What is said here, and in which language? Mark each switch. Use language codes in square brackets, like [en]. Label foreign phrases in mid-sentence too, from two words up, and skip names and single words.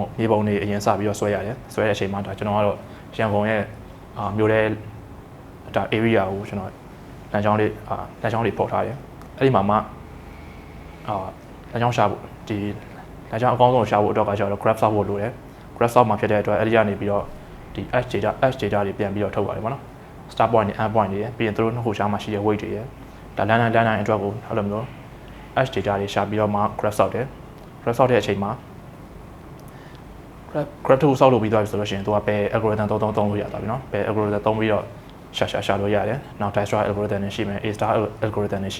[my] တွေအရင်စပြီးတော့ဆွဲရတယ်ဆွဲတဲ့အချိန်မှာဒါကျွန်တော်ကတော့ရန်ကုန်ရဲ့မြို့ထဲဒါ area ကိုကျွန်တော်လမ်းကြောင်းတွေပေါ်ထားတယ်အဲ့ဒီမှာမှလမ်းကြောင်းရှာဖို့ဒီလမ်းကြောင်းအကောင်းဆုံးရှာဖို့အတွက်ကကျတော့ graph ဆောက်ဖို့လိုတယ် graph ဆောက်မှာဖြစ်တဲ့အတွက်အဲ့ဒီကနေပြီးတော့ဒီ [en] edge data [my] တွေပြန်ပြီးတော့ထုတ်ပါတယ်ပေါ့နော် [en] start point [my] နဲ့ [en] end point [my] တွေပြီးရင်သူတို့နှစ်ခုရှားမှာရှိတဲ့ weight တွေရဒါလမ်းတိုင်းအတွက်ကိုအဲ့လိုမျိုး [en] edge data [my] တွေရှာပြီးတော့မှ graph ဆောက်တယ် graph ဆောက်တဲ့အချိန်မှာ graph ကိုဆောက်လို့ပြီးသွားပြီဆိုလို့ရှိရင်သူကဘယ် algorithm သုံးလို့ရတာပြီနော်ဘယ် algorithm သုံးပြီးတော့ရှာလို့ရတယ်နောက် [en] Dijkstra algorithm [my] နဲ့ရှိမယ် [en] A-star algorithm [my] နဲ့ရှိ